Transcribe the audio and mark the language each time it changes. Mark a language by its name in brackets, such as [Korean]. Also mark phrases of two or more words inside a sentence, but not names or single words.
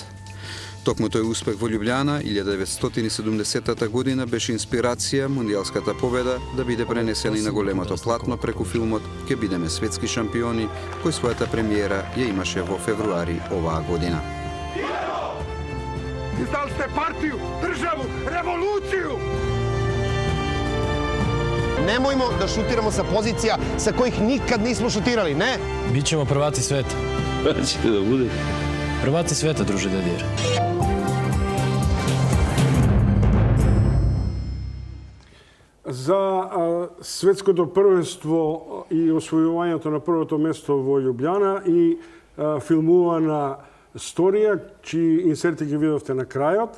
[Macedonian] Токму тој успех во Љубљана 1970 година беше инспирација мундијалската победа да биде пренесена и на големото платно преку филмот "Ке бидеме светски шампиони", кој својата премиера ја имаше во февруари оваа година. [Serbian] Издали сте партiju, државу, револуцију! Немојмо да шутирamo sa pozicija sa kojih nikad nismo šutirali, ne? Bićemo prvaci sveta. Kada ćete da bude? Prvaci sveta, druže Dedijer. [Macedonian] За светското првенство и освојувањето на првото место во Љубљана и филмувана сторија, чии инсерти ги видовте на крајот.